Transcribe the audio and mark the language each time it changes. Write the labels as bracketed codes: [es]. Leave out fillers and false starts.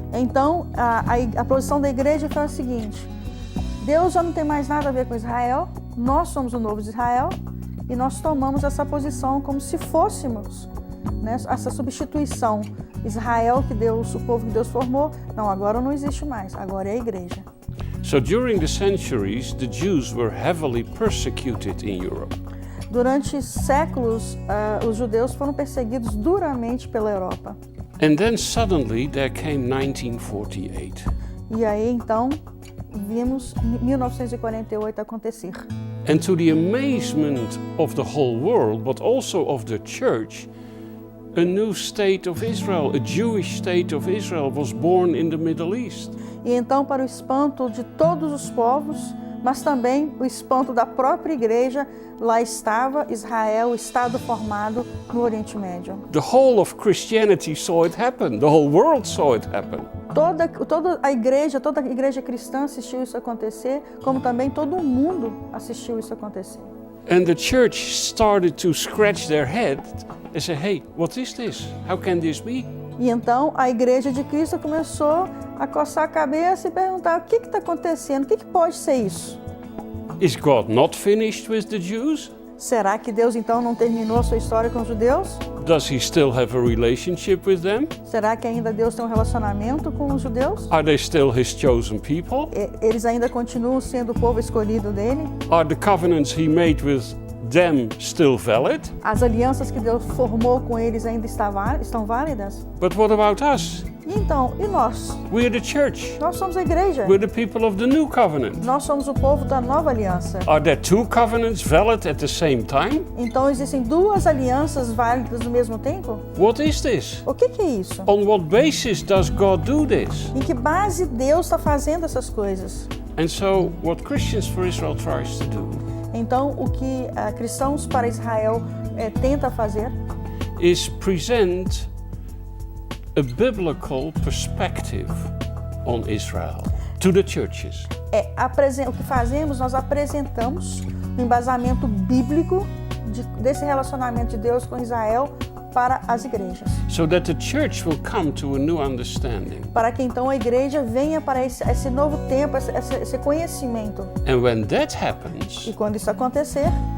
[pt] Então, a posição da igreja foi a seguinte: Deus já não tem mais nada a ver com Israel, nós somos o novo Israel e nós tomamos essa posição como se fôssemos, né, essa substituição. Israel, o povo que Deus formou, não, agora não existe mais, agora é a igreja. [en] So during the centuries, the Jews were heavily persecuted in Europe. [pt] Durante séculos, os judeus foram perseguidos duramente pela Europa. [en] And then suddenly there came 1948. [pt] E aí, então, vimos 1948 acontecer. [en] And to the amazement of the whole world, but also of the church, a new state of Israel, a Jewish state of Israel, was born in the Middle East. [pt] E então, para o espanto de todos os povos, mas também o espanto da própria igreja, lá estava Israel, o Estado formado no Oriente Médio. [en] The whole of Christianity saw it happen. The whole world saw it happen. [pt] Toda a igreja cristã assistiu isso acontecer, como também todo o mundo assistiu isso acontecer. [en] And the church started to scratch their head and say, hey, what is this? How can this be? [pt] E então a igreja de Cristo começou a coçar a cabeça e perguntar: o que está acontecendo? O que pode ser isso? [en] Is God not finished with the Jews? [pt] Será que Deus então não terminou a sua história com os judeus? [en] Does he still have a relationship with them? [pt] Será que ainda Deus tem um relacionamento com os judeus? [en] Are they still his chosen people? [pt] Eles ainda continuam sendo o povo escolhido dele? [en] Are the covenants he made with them still valid? [pt] As alianças que Deus formou com eles ainda estão válidas? [en] But what about us? [pt] E então, e nós? [en] We're the church. [pt] Nós somos a igreja. [en] We're the people of the new covenant. [pt] Nós somos o povo da nova aliança. [en] Are there two covenants valid at the same time? [pt] Então existem duas alianças válidas no mesmo tempo? [en] What is this? [pt] O que é isso? [en] On what basis does God do this? [pt] Em que base Deus está fazendo essas coisas? [en] And so what Christians for Israel tries to do [pt] Então o que Cristãos para Israel tenta fazer [en] is present a biblical perspective on Israel to the churches. [pt] O que fazemos, nós apresentamos um embasamento bíblico desse relacionamento de Deus com Israel para as igrejas. [en] So that the church will come to a new understanding. [pt] Para que então a igreja venha para esse novo tempo, esse conhecimento. [en] And when that happens, [pt] E quando isso acontecer,